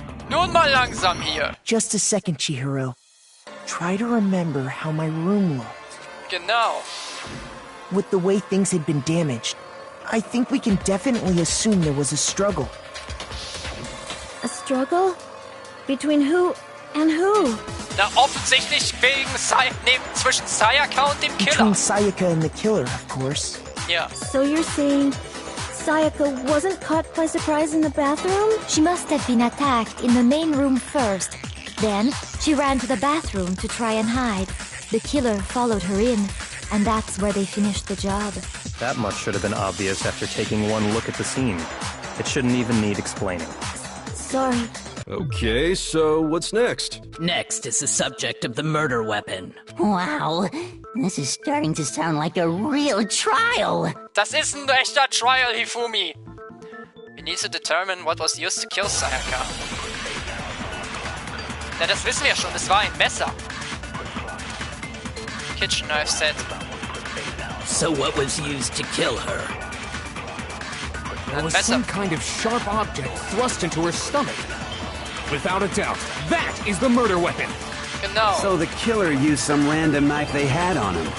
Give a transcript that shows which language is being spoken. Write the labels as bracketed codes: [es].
[de] Nun mal langsam hier. [en] Just a second, Chihiro. Try to remember how my room looked. [de] Genau. [en] With the way things had been damaged, I think we can definitely assume there was a struggle. A struggle? Between who and who? [de] Na, offensichtlich zwischen Sayaka und dem Killer. [en] Between Sayaka and the killer, of course. Yeah. So you're saying Sayaka wasn't caught by surprise in the bathroom? She must have been attacked in the main room first. Then, she ran to the bathroom to try and hide. The killer followed her in, and that's where they finished the job. That much should have been obvious after taking one look at the scene. It shouldn't even need explaining. Sorry. Okay, so what's next? Next is the subject of the murder weapon. Wow, this is starting to sound like a real trial. [de] Das ist ein echter Trial, Hifumi. [en] We need to determine what was used to kill Sayaka. [de] Na, das wissen wir schon, es war ein Messer. [en] Kitchen knife set. So what was used to kill her? There was some kind of sharp object thrust into her stomach. Without a doubt, that is the murder weapon. [de] Genau. [en] So the killer used some random knife they had on him.